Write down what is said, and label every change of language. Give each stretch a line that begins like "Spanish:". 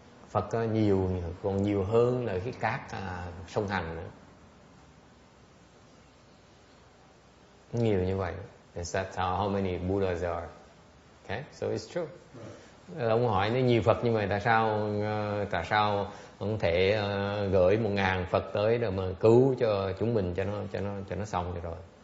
Vietnamese: Phật có nhiều, còn nhiều hơn là cái cát sông Hằng nữa. Nhiều như vậy.
English: That's how many Buddhas are. Okay, so it's true.
Vietnamese: Ông hỏi nếu nhiều Phật như vậy tại sao không thể gửi 1.000 Phật tới để mà cứu cho chúng mình cho nó xong rồi.